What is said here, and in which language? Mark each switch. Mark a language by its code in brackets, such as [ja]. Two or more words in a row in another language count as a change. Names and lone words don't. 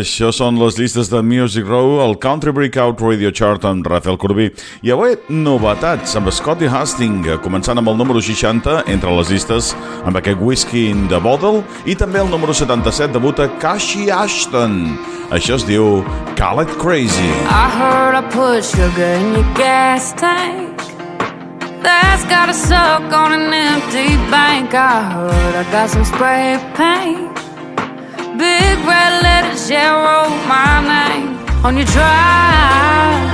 [ca] Això són les llistes de Music Row, el Country Breakout Radio Chart amb Rafel Corbí. I avui novetats amb Scotty Hasting, començant amb el número 60 entre les llistes amb aquest Whiskey in the Bottle, i també el número 77 debuta Kassi Ashton. Això es diu Call It Crazy. [en] I heard I put sugar in your gas tank. That's got a suck on an empty bank. I heard I got some spray paint, big red letters, yeah, wrote my name on your drive.